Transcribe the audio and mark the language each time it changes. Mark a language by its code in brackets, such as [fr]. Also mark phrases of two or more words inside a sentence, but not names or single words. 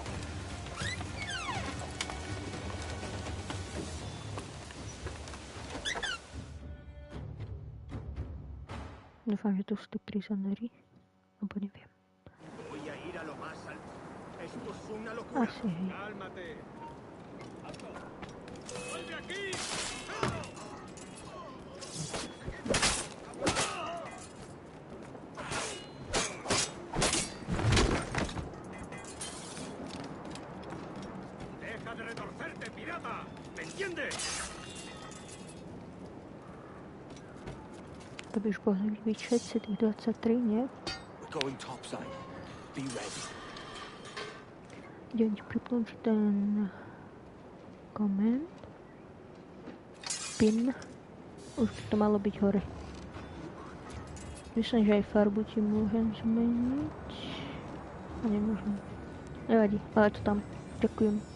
[sk] Dúfam, že tu sú tí prisonery. Alebo neviem. Asi hej. [es] Deja de retorcerte, pirata. ¿Me entiendes? [sk] To by už mohli byť všetci tých 23, nie? [en] Going topside. Be ready. [sk] Idem ti pripnúť ten koment. Pin. Už to malo byť hore. Myslím, že aj farbu ti môžem zmeniť. A nemôžem. Nevadí, ale to tam. Ďakujem.